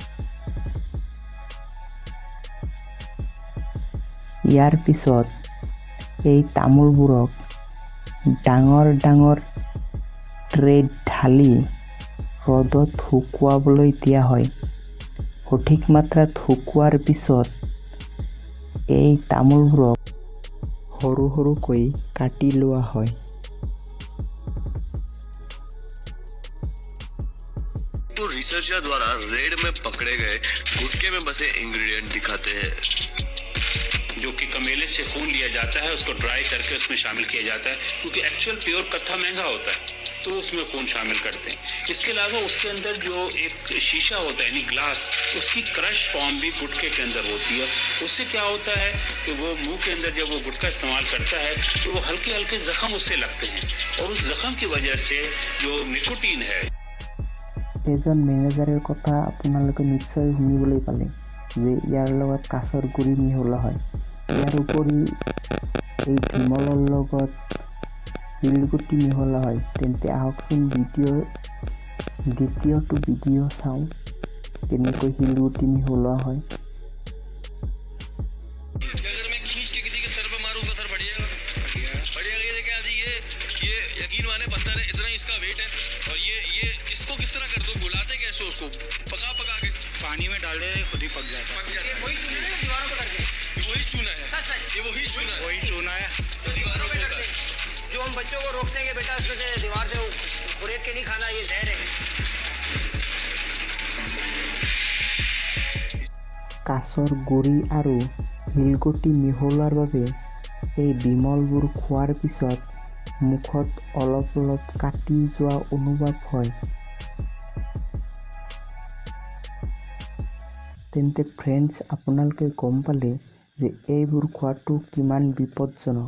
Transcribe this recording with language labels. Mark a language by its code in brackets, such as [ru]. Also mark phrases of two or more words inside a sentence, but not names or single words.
[as] ইয়াৰ পিছত এই তামোলবোৰক ডাঙৰ ডাঙৰ ট্ৰেত ঢালি ৰ'দত শুকুৱাবলৈ দিয়া হয়। সঠিক মাত্ৰাত শুকুৱাৰ পিছত এই তামোলবোৰক সৰু সৰুকৈ কাটি লোৱা হয়। [hi] तो रिसर्चर द्वारा रेड में पकड़े गए गुटखे में बसे इंग्रेडिएंट दिखाते हैं, जो कि कमेले से खून लिया जाता है, उसको ड्राई करके उसमें शामिल किया जाता है, क्योंकि [en] actual pure [hi] कत्था महंगा होता है, तो उसमें खून शामिल करते हैं। इसके अलावा उसके अंदर जो एक शीशा होता है यानी ग्लास, उसकी [en] crush form [hi] भी गुटखे के अंदर होती है। उससे क्या होता है कि वो मुंह के अंदर जब वो गुटखा इस्तेमाल करता है तो वो हल्के हल्के जख्म उससे लगते हैं, और उस जख्म की वजह से जो निकोटीन है। [as] এজন মেনেজাৰৰ কথা আপোনালোকে নিশ্চয় শুনিবলৈ পালে যে ইয়াৰ লগত কাঠৰ গুড়ি মিহলোৱা হয়। ইয়াৰ উপৰি এই বিমলৰ লগত শিলগুটি মিহলোৱা হয়। তেন্তে আহকচোন দ্বিতীয়টো ভিডিঅ' চাওঁ, কেনেকৈ শিলগুটি মিহলোৱা হয়। [hi] पानी में डाल दे, खुद ही पक जाता है। वही चूना है दीवारों पे करके, वही चूना है, ये वही चूना है दीवारों पे करके, जो हम बच्चों को रोकते हैं कि बेटा इसमें से दीवार से खुरेद के नहीं खाना, ये जहर है। [as] কাঠৰ গুড়ি আৰু শিলগুটি মিহলোৱাৰ বাবে এই বিমলবোৰ খোৱাৰ পিছত মুখত অলপ অলপ কাটি যোৱা অনুভৱ হয়। তেন্তে ফ্ৰেণ্ডছ আপোনালোকে গম পালে যে এইবোৰ খোৱাটো কিমান বিপদজনক।